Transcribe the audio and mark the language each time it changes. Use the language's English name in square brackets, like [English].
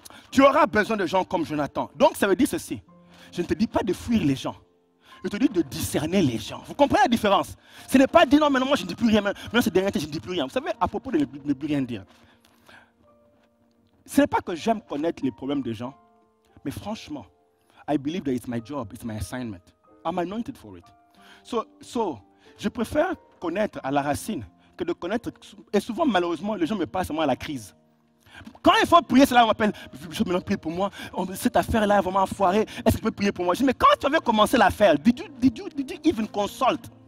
[French] Tu auras besoin de gens comme Jonathan. Donc ça veut dire ceci. Je ne te dis pas de fuir les gens. Je te dis de discerner les gens. Vous comprenez la différence? Ce n'est pas dire non, maintenant moi je ne dis plus rien. Maintenant c'est dernier temps, je ne dis plus rien. Vous savez, à propos de ne plus rien dire. Ce n'est pas que j'aime connaître les problèmes des gens. Mais franchement, [English] I believe that it's my job, it's my assignment. I'm anointed for it. [French] So, je préfère connaître à la racine que de connaître. Et souvent, malheureusement, les gens me passent à la crise. Quand il faut prier, c'est là on m'appelle, je me prie pour moi, cette affaire-là est vraiment foirée, est-ce que tu peux prier pour moi? Je dis, mais quand tu avais commencé l'affaire, [English] did you even consult?